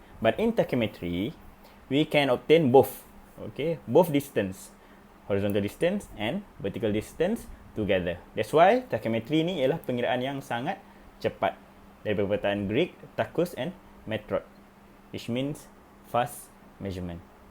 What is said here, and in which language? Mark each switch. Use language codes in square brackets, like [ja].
[en] But in tachymetry, we can obtain both. Okay, both distance, horizontal distance and vertical distance together. That's why [ms] tachymetry ni ialah pengiraan yang sangat cepat. Dari perkataan Greek, tachus and metrod, [en] which means fast measurement.